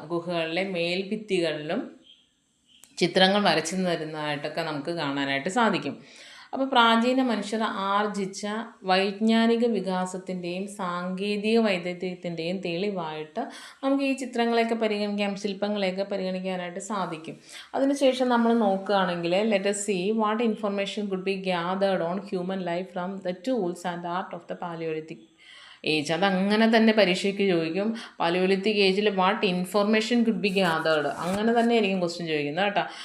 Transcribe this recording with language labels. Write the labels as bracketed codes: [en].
[ml] ഗുഹകളിലെ മേൽഭിത്തികളിലും ചിത്രങ്ങൾ വരച്ചു തരുന്നതായിട്ടൊക്കെ നമുക്ക് കാണാനായിട്ട് സാധിക്കും. അപ്പോൾ പ്രാചീന മനുഷ്യർ ആർജിച്ച വൈജ്ഞാനിക വികാസത്തിൻ്റെയും സാങ്കേതിക വൈദഗ്ധ്യത്തിൻ്റെയും തെളിവായിട്ട് നമുക്ക് ഈ ചിത്രങ്ങളെയൊക്കെ പരിഗണിക്കാം, ശില്പങ്ങളെയൊക്കെ പരിഗണിക്കാനായിട്ട് സാധിക്കും. അതിനുശേഷം നമ്മൾ നോക്കുകയാണെങ്കിൽ [en] Let us see what information could be gathered on human life from the tools and art of the Paleolithic age. [ml] അതങ്ങനെ തന്നെ പരീക്ഷയ്ക്ക് ചോദിക്കും. പാലിയോലിത്തിക് ഏജിൽ [en] what information could be gathered, [ml] അങ്ങനെ തന്നെ ആയിരിക്കും ക്വസ്റ്റ്യൻ ചോദിക്കുന്നത് കേട്ടോ.